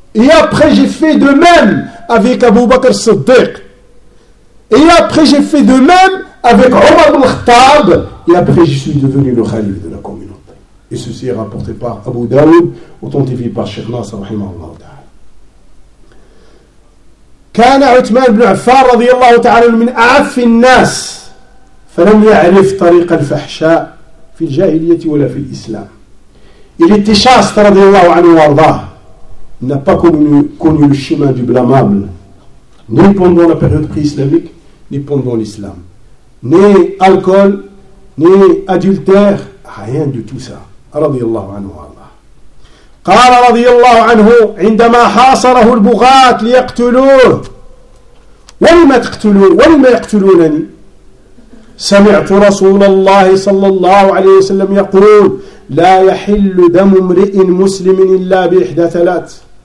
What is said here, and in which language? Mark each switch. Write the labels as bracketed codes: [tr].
[fr] Et après j'ai fait de même avec Abu Bakr Siddiq. Et après j'ai fait de même avec Omar ibn Khattab. Et après je suis devenu le khalif de la communauté. Et ceci est rapporté par Abu Daoud, authentifié par Cheikh Nasser rahimahullah ta'ala. [ar] كان عثمان بن عفان رضي الله تعالى من أعف الناس فلم يعرف طريق الفحشاء في الجاهلية ولا في الإسلام. [fr] Il était chaste [ar] رضي الله عنه وارضاه. [fr] Il n'a pas connu le chemin du blâmable, ni pendant la période pré-islamique, ni pendant l'islam. Ni alcool, ni adultère, rien de tout ça. [ar] رضي الله عنه وارضاه. قال رضي الله عنه عندما حاصره البغاة ليقتلوه ولم يقتلونني سمعت رسول الله صلى الله عليه وسلم يقول لا يحل دم امرئ مسلم إلا بإحدى ثلاث